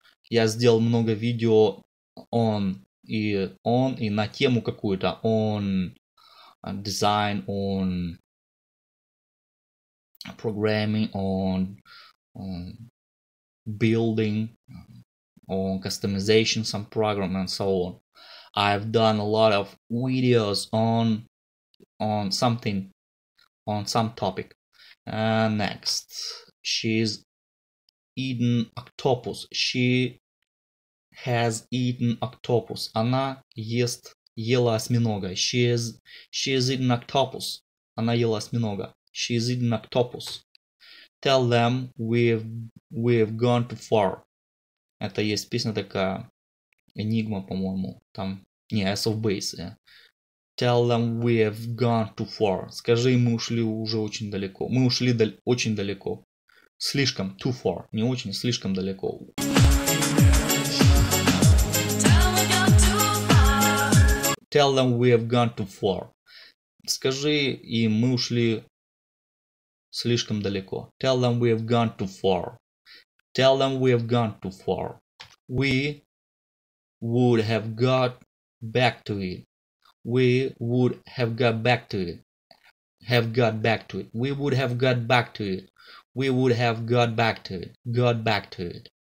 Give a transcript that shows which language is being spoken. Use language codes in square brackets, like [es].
[ru] Я сделал много видео on и на тему какую-то. [en] On design, on programming, on building, on customization, some program and so on. I've done a lot of videos on something, on some topic. Next, she's eaten octopus. She has eaten octopus. [ru] Она ела осьминога. [en] She has eaten octopus. [ru] Она ела осьминога. [en] She has eaten octopus. Tell them we've gone too far. [ru] Это есть песня такая, Enigma, по-моему. Там, не, [en] Ace of Base. Tell them we've gone too far. [ru] Скажи, мы ушли уже очень далеко. Мы ушли очень далеко. Слишком, [en] too far. [ru] Не очень, слишком далеко. [en] Tell them we've gone too far. [ru] Скажи им, мы ушли слишком далеко. [en] Tell them we've gone too far. Tell them we've gone too far. We would have got back to it. We would have got back to it. Have got back to it. We would have got back to it. We would have got back to it. Got back to it.